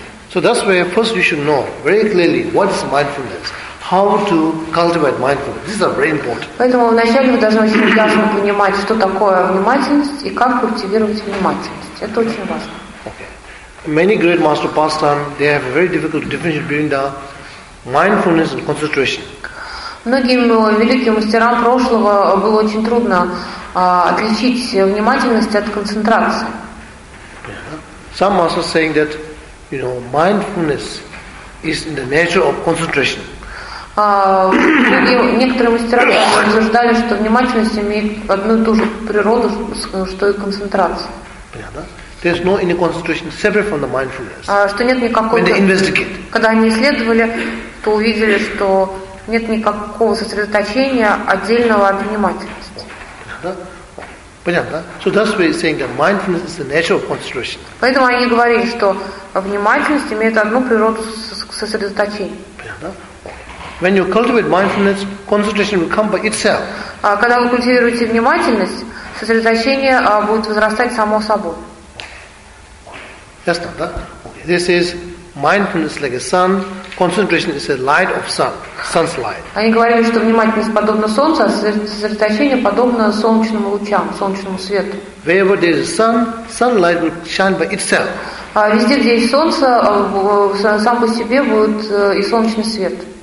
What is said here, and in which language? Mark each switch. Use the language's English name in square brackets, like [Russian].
[English] So that's where first you should know very clearly what is mindfulness. How to cultivate mindfulness? This is very important. [Russian] Поэтому вначале вы должны очень ясно понимать, что такое внимательность и как культивировать внимательность. Это очень важно. [English] Okay. Many great master pastime, they have a very difficult difference between the mindfulness and concentration. [Russian] Многим великим мастерам прошлого было очень трудно отличить внимательность от концентрации. [English] Yeah. Some masters saying that, you know, mindfulness is in the nature of concentration. [Russian] Некоторые мастера утверждали, что внимательность имеет одну и ту же природу, что и концентрация. Понятно? [English] There's no any concentration separate from the mindfulness. [Russian] Что нет никакого. [English] When they investigate. [Russian] Когда они исследовали, то увидели, что нет никакого сосредоточения отдельного от внимательности. Понятно? [English] So that's why saying that mindfulness is the nature of concentration. [Russian] Поэтому они говорили, что внимательность имеет одну природу сосредоточения. Понятно? [English] When you cultivate mindfulness, concentration will come by itself. [Russian] Когда вы культивируете внимательность, сосредоточение будет возрастать само собой. [English] Yes, да? Okay. This is mindfulness like a sun. Concentration is a light of sun. Sun's light. [Russian] Они говорили, что внимательность подобна солнцу, а сосредоточение подобно солнечным лучам, солнечному свету. [English] Wherever there is a sun, sunlight will shine by itself. [Russian] Везде, где есть солнце, сам по себе будет и солнечный свет.